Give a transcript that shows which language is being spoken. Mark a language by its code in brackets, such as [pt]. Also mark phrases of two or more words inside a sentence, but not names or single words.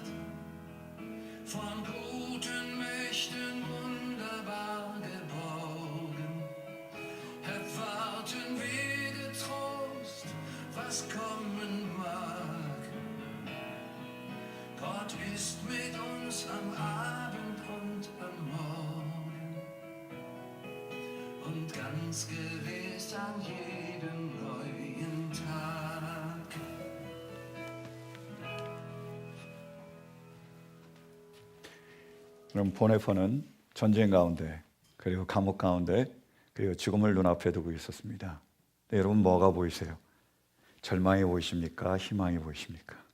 [de] Von guten Mächten wunderbar geborgen, erwarten wir getrost, was kommen mag. Gott ist mit uns am Abend und am Morgen und ganz gewiss an jedem neuen Tag. [ko] 그럼 보네포는 전쟁 가운데 그리고 감옥 가운데 그리고 죽음을 눈앞에 두고 있었습니다. 네, 여러분 뭐가 보이세요? 절망이 보이십니까? 희망이 보이십니까?